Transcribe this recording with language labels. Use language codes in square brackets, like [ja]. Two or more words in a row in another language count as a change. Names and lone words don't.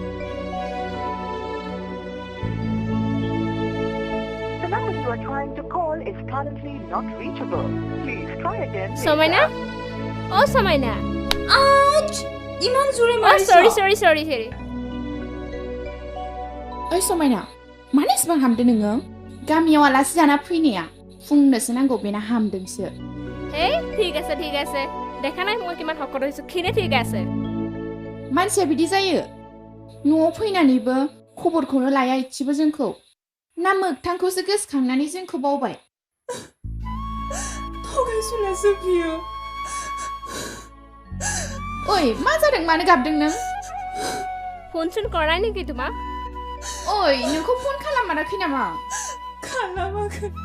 [en] The number you are trying to call is currently not reachable. Please try again later. Samaina? Oh, Samaina. [as] Ouch! ইমান জোৰে [en] Oh, [as] marisa. [en] sorry. [brx] ओइ समायना मानो इसेबां हामदों नोङो गामियाव आलासि जाना फैनाया फुंनोसो नांगौ बेना हामदोंसो [as] Hey, ঠিক আছে. দেখা নাই মই কিমান হকত হৈছো খিনে ঠিক আছে [brx] मानसिया बिदि जायो न'आव फैनानैबो खबरखौनो लाया इसेबो जोंखौ ना मोगथांखौसो गोसोखांनानै जोंखौ बावबाय थगायसुलासो बियो ओइ मा जादों मानो गाबदों नों [as] ফোন কৰাই নেকি তোমাক [brx] ओइ नोंखौ फन खालामाराखै नामा खालामाखै